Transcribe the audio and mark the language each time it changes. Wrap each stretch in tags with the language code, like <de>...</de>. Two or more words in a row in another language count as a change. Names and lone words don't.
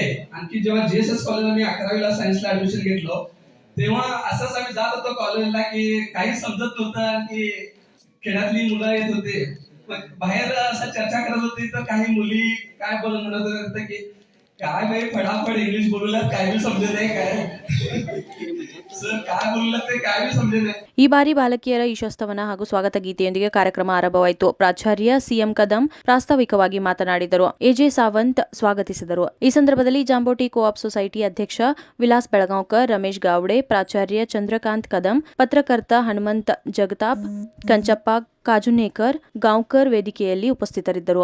<mr>आणखी जेव्हा JSS कॉलेजला मी 11वीला सायन्सला ऍडमिशन घेतलं तेव्हा असंच आम्ही जात होतो कॉलेजला की काही समजत नव्हतं की खेड्यातली मुलं येत होते बाहेर असं चर्चा करत होती तर काही मुली काय म्हणत होत्या की काय बाई फटाफट इंग्लिश बोलूला काय बी समजत नाही काय सर काय बोललं ते काय बी समजत नाही.</mr> <kn>ಈ ಬಾರಿ ಬಾಲಕಿಯರ ಈಶೋಸ್ತವನ ಹಾಗೂ ಸ್ವಾಗತ ಗೀತೆಯೊಂದಿಗೆ ಕಾರ್ಯಕ್ರಮ ಆರಂಭವಾಯಿತು. ಪ್ರಾಚಾರ್ಯ ಸಿಎಂ ಕದಂ ಪ್ರಾಸ್ತಾವಿಕವಾಗಿ ಮಾತನಾಡಿದರು. ಎಜೆ ಸಾವಂತ್ ಸ್ವಾಗತಿಸಿದರು. ಈ ಸಂದರ್ಭದಲ್ಲಿ ಜಾಂಬೋಟಿ ಕೋಆಪ್ ಸೊಸೈಟಿ ಅಧ್ಯಕ್ಷ ವಿಲಾಸ್ ಬೆಳಗಾಂವ್ಕರ್, ರಮೇಶ್ ಗಾವಡೆ, ಪ್ರಾಚಾರ್ಯ ಚಂದ್ರಕಾಂತ್ ಕದಂ, ಪತ್ರಕರ್ತ ಹನುಮಂತ್ ಜಗತಾಪ್, ಕಂಚಪ್ಪ ಕಾಜುನೇಕರ್, ಗಾಂವ್ಕರ್ ವೇದಿಕೆಯಲ್ಲಿ ಉಪಸ್ಥಿತರಿದ್ದರು.</kn>